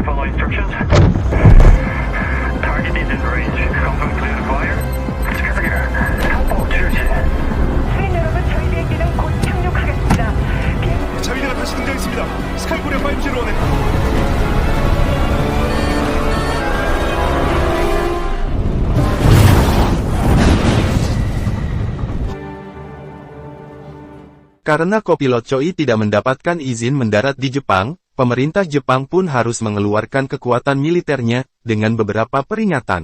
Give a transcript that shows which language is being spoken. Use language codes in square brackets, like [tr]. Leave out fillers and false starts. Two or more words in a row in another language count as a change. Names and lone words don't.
[en] instructions? Target is in range. Confirm clear to fire? [ko] 계속해라. 확보 중지. 시민 여러분, 저희 비행기는 곧 착륙하겠습니다. 자위대가 다시 등장했습니다. 스카이콜의 501에 [id] Karena kopilot Choi tidak mendapatkan izin mendarat di Jepang, pemerintah Jepang pun harus mengeluarkan kekuatan militernya, dengan beberapa peringatan.